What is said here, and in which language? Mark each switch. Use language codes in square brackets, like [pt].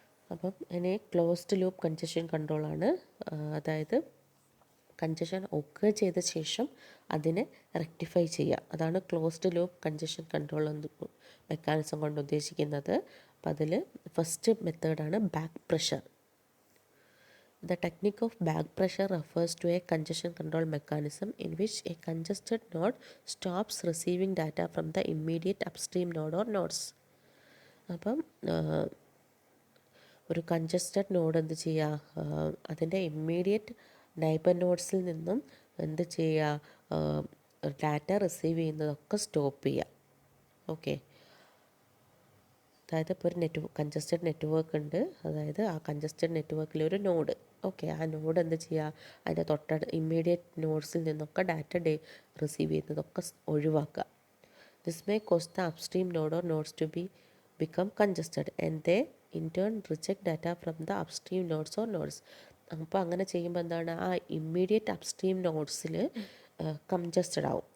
[ml] അപ്പം ഇനി closed loop congestion കൺട്രോളാണ്. അതായത് കഞ്ചഷൻ ഒക്കർ ചെയ്ത ശേഷം അതിനെ റെക്ടിഫൈ ചെയ്യുക. അതാണ് closed loop congestion control mechanism കൊണ്ട് ഉദ്ദേശിക്കുന്നത്. അപ്പം അതിൽ ഫസ്റ്റ് മെത്തേഡാണ് back pressure. [en] The technique of back pressure refers to a congestion control mechanism in which a congested node stops receiving data from the immediate upstream node or nodes. [ml] അപ്പം ഒരു congested node എന്ത് ചെയ്യുക, അതിൻ്റെ immediate neighbour നോഡ്സിൽ നിന്നും എന്ത് ചെയ്യുക, data receive ചെയ്യുന്നതൊക്കെ stop ചെയ്യുക. ഓക്കെ, അതായത് ഇപ്പോൾ ഒരു കഞ്ചസ്റ്റഡ് നെറ്റ്വർക്ക് ഉണ്ട്, അതായത് ആ കഞ്ചസ്റ്റഡ് നെറ്റ്വർക്കിലൊരു നോഡ്, ഓക്കെ, ആ നോഡ് എന്ത് ചെയ്യുക, അതിൻ്റെ ഇമ്മീഡിയറ്റ് നോഡ്സിൽ നിന്നൊക്കെ ഡാറ്റ റിസീവ് ചെയ്യുന്നതൊക്കെ ഒഴിവാക്കുക. [en] This may cause the upstream node or nodes to become congested and they in turn reject data from the upstream nodes or nodes. [ml] അപ്പോൾ അങ്ങനെ ചെയ്യുമ്പോൾ എന്താണ്, ആ ഇമ്മീഡിയറ്റ് അപ്സ്ട്രീം നോഡ്സിൽ കൺജസ്റ്റഡ് ആവും.